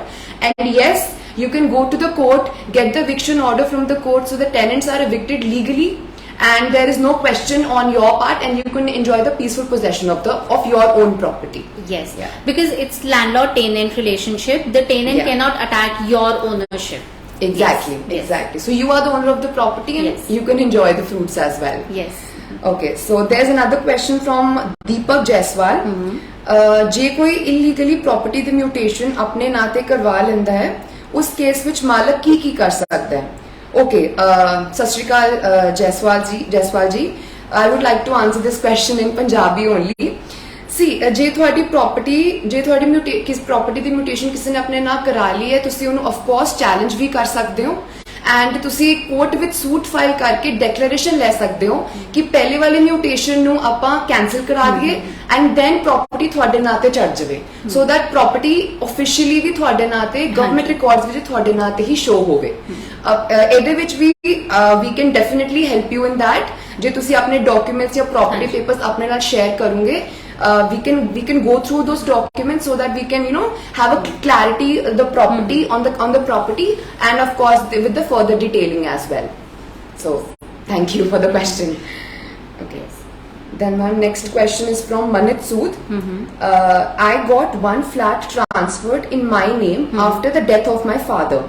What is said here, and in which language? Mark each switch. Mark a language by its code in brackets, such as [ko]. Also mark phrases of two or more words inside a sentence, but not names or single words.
[en] And yes, you can go to the court, get the eviction order from the court, so the tenants are evicted legally, and there is no question on your part, and you can enjoy the peaceful possession of your own property. Yes, because it's landlord-tenant relationship. The tenant cannot attack your ownership. Exactly. So you are the owner of the property, and you can enjoy the fruits as well. Yes. Okay, so there's another question from Deepak Jaiswal. [pa] ਜੇ ਕੋਈ [en] illegally property [pa] ਦੀ mutation ਆਪਣੇ ਨਾਂ ਤੇ ਕਰਵਾ ਲੈਂਦਾ ਹੈ, ਉਸ ਕੇਸ ਵਿੱਚ ਮਾਲਕ ਕੀ ਕਰ ਸਕਦਾ ਹੈ? Okay, ਸਤਿ ਸ਼੍ਰੀ ਅਕਾਲ ਜੈਸਵਾਲ ਜੀ, [en] I would like to answer this question in Punjabi only. See, [pa] ਜੇ ਤੁਹਾਡੀ ਕਿਸ property ਦੀ mutation ਕਿਸੇ ਨੇ ਆਪਣੇ ਨਾਂ ਕਰਾ ਲਈ ਹੈ, ਤੁਸੀਂ ਉਹਨੂੰ [en] of course challenge [pa] ਵੀ ਕਰ ਸਕਦੇ ਹੋ, and ਤੁਸੀਂ ਕੋਰਟ ਵਿੱਚ [en] suit file [pa] ਕਰਕੇ ਡੈਕਲੇਰੇਸ਼ਨ ਲੈ ਸਕਦੇ ਹੋ ਕਿ ਪਹਿਲੇ ਵਾਲੇ ਮਿਊਟੇਸ਼ਨ ਨੂੰ ਆਪਾਂ ਕੈਨਸਲ ਕਰਾ ਦਈਏ [en] and then [pa] ਪ੍ਰੋਪਰਟੀ ਤੁਹਾਡੇ ਨਾਂ ਤੇ ਚੜ ਜਾਵੇ, [en] so that property officially [pa] ਵੀ ਤੁਹਾਡੇ ਨਾਂ ਤੇ [en] government records [pa] ਵਿੱਚ ਤੁਹਾਡੇ ਨਾਂ ਤੇ ਹੀ ਸ਼ੋ ਹੋਵੇ. ਇਹਦੇ ਵਿੱਚ ਵੀ [en] we can definitely help you in that. [pa] ਜੇ ਤੁਸੀਂ ਆਪਣੇ ਡਾਕੂਮੈਂਟਸ ਜਾਂ [en] property papers [pa] ਆਪਣੇ ਨਾਲ ਸ਼ੇਅਰ ਕਰੋਗੇ, [en] we can go through those documents so that we can have a clarity the property on the property, and of course with the further detailing as well. So thank you for the question. Okay, Then my next question is from Manit Sood. I got one flat transferred in my name after the death of my father.